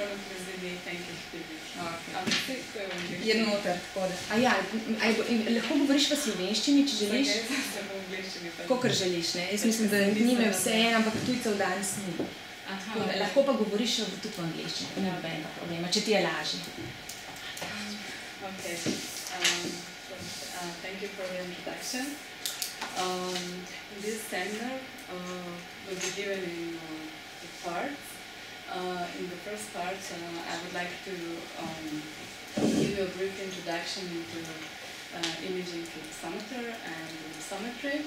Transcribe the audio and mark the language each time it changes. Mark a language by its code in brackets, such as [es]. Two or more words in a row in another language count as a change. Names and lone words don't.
[sl] Je noter, tako da. A ja, lahko govoriš v slovenščini, če želiš? Kakor želiš, ne? Jaz mislim, da nime vse en, ampak tujcev danes ni. Lahko pa govoriš tudi v angleščini, ne nobenega problema, če ti je lažje. [en] Okay. Thank you for the introduction. This seminar will be given in two parts. In the first part, I would like to give you a brief introduction into imaging elipsometer and elipsometry.